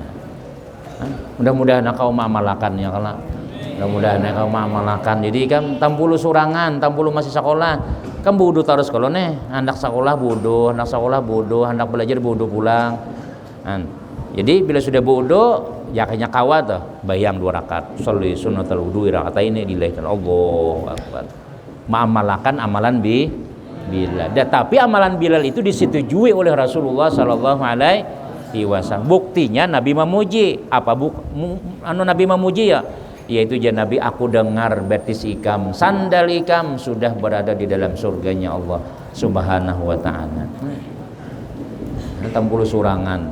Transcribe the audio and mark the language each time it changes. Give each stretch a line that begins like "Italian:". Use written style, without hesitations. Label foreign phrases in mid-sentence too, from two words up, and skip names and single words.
Banjar: Mudah-mudahan kau mamalakan ya kalau mudah-mudahan kau mamalakan. Jadi kan tampulu surangan, tampulu masih sekolah. Kan wudu terus kalau nih, anak sekolah wudu, anak belajar wudu pulang. Jadi bila sudah wudu, ya kayaknya kawa tuh, bayang 2 rakaat.
Arabic: صلي سنة الوضوء ركعتين لله الله أكبر.
Banjar: Mengamalkan amalan Bilal. Tapi amalan Bilal itu disetujui oleh Rasulullah
Arabic: صلى الله عليه وسلم.
Banjar: Buktinya Nabi memuji. Apa Nabi memuji ya? Yaitu Nabi aku dengar betis ikam, sandal ikam sudah berada di dalam surganya Allah
Arabic: سبحانه وتعالى.
Banjar: Tampulu surangan.